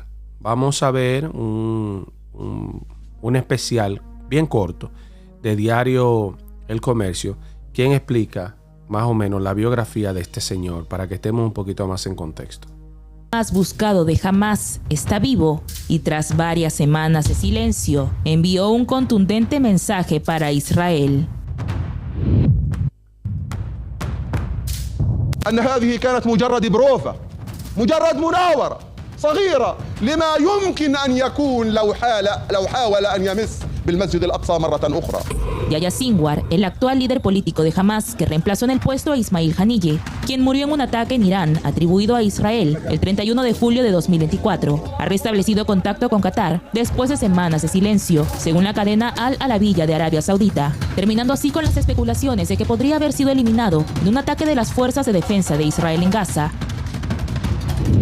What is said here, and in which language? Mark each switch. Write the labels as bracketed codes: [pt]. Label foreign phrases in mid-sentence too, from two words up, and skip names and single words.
[es] Vamos a ver un especial bien corto de diario El Comercio, quien explica más o menos la biografía de este señor, para que estemos un poquito más en contexto. Más buscado de Hamas está vivo, y tras varias semanas de silencio envió un contundente mensaje para Israel. [ar] أن هذه كانت مجرد بروفة، مجرد مناورة صغيرة لما يمكن أن يكون لو حاول أن يمس بالمسجد الأقصى مرة أخرى. [es] Yehia Sinwar, el actual líder político de Hamas, que reemplazó en el puesto a Ismail Haniyeh, quien murió en un ataque en Irán atribuido a Israel el 31 de julio de 2024, ha restablecido contacto con Qatar después de semanas de silencio, según la cadena Al Arabiya de Arabia Saudita, terminando así con las especulaciones de que podría haber sido eliminado en un ataque de las fuerzas de defensa de Israel en Gaza.